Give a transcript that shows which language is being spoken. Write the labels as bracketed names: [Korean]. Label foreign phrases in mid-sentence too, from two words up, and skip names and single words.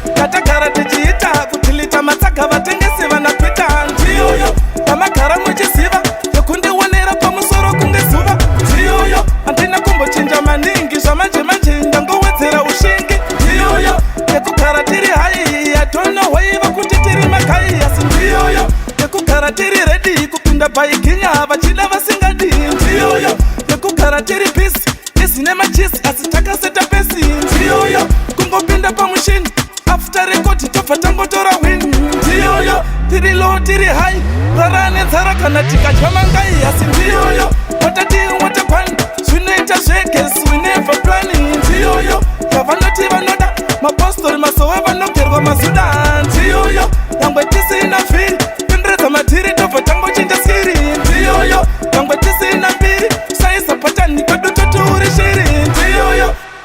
[Shona] Tatagara tichiita kutilita matsaga vatengesi vana Twitter. Ndiyoyo. Tamagara muchiziva, yekundionera pamusoro kunge zuva. Ndiyoyo. Handina kumbochinja maningi, zvamanje manje ndangowedzera ushingi. Ndiyoyo. Yekugara tiri hai, [English] I don't know why [Shona] vakuti tiri makai, asi ndiyoyo. Yekugara tiri ready kupinda bhaikinya, vachida vasingadi. Ndiyoyo. Yekugara tiri busy, busy nemachisi, asi takaseta pesi. Ndiyoyo. Kungopinda pamushini, [English] after record [Shona] tobva tangotora win. Ndiyoyo. Tiri low, tiri high, rara nenzara kana tikatya mangai, asi ndiyoyo. [English] What a deal, what a plan, [Shona] zvinoita zvegesi, [English] we never plan. [Shona] Ndiyoyo. Yavanoti vanoda, mapostori masowe vanogerwa mazuda. Ndiyoyo. Nyangwe tisina vhiri, penderedza madhiri tobva tangochinja siri. Ndiyoyo. Nyangwe tisina mbiri, saiza patani kwedu toturi shiri. Ndiyoyo.